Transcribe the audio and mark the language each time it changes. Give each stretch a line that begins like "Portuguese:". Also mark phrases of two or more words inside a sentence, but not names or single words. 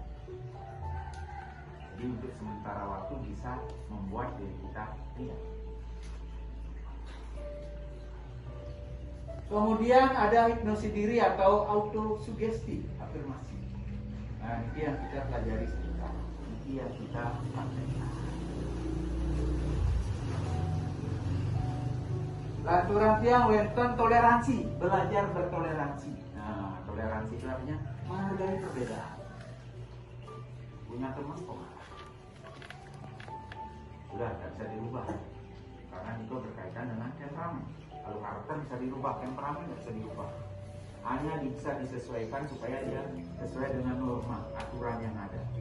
Indonesian: Jadi untuk sementara waktu bisa membuat diri kita riang. Kemudian ada hipnosis diri atau autosugesti, afirmasi. Nah, ini yang kita pelajari sebentar. Ini yang kita praktekkan.
Balinese: Laturan tiang wonten toleransi,
Indonesian: belajar bertoleransi. Nah, toleransi itu artinya menghargai perbedaan. Punya teman kok udah tidak bisa dirubah, karena itu berkaitan dengan temperamen. Kalau karakter bisa dirubah, temperamen tidak bisa dirubah. Hanya bisa disesuaikan supaya dia sesuai dengan norma, aturan yang ada.